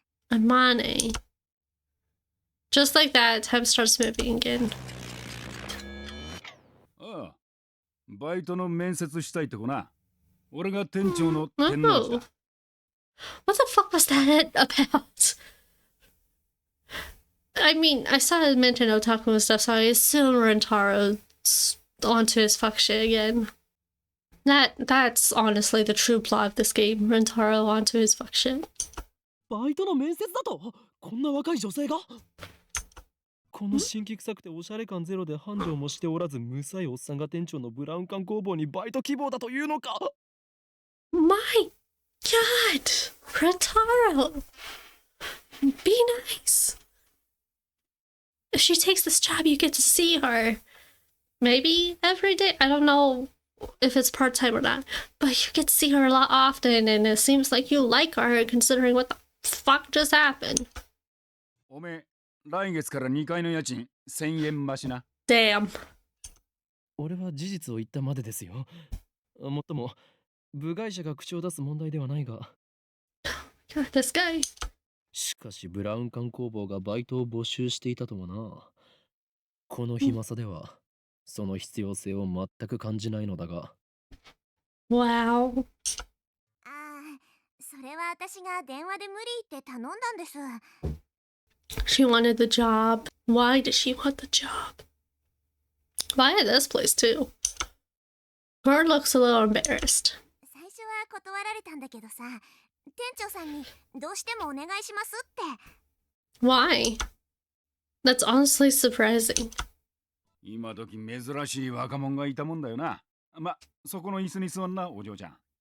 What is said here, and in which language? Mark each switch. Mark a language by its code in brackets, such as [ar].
[en] Amane. Just like that, time starts moving again. [ja] ああ、バイトの面接したいって子な。俺が店長の天皇だ。 [en] What the fuck was that about? I mean, I saw it mention otaku and stuff, so I assume Rentaro's onto his fuck shit again. That's honestly the true plot of this game. Rentaro onto his fuck shit. [ja] バイトの面接だとこんな若い女性がこの新規臭くておしゃれ感ゼロで繁盛もしておらず無才おっさんが店長のブラウン管工房にバイト希望だというのか [en] My God, Rentaro, be nice. If she takes this job, you get to see her. Maybe every day. I don't know if it's part-time or not, but you get to see her a lot often, and it seems like you like her considering what the fuck just happened. [ja] おめえ、来月から2階の家賃1000円増しな。 [en] Damn. [ja] 俺は事実を言ったまでですよ。もっとも部外者が口を出す問題ではないが。 [en] God, this guy. しかしブラウン管工房がバイトを募集していたとはな。この暇さではその必要性を全く感じないのだが。 Wow. [ja] ああ、それは私が電話で無理って頼んだんです。 [en] She wanted the job. Why did she want the job? Why at this place too? Girl looks a little embarrassed. [ja] 最初は断られたんだけどさ、店長さんにどうしてもお願いしますって。 [en] Why? That's honestly surprising. [ja] 今時珍しい若者がいたもんだよな。ま、そこの椅子に座んな、お嬢ちゃん。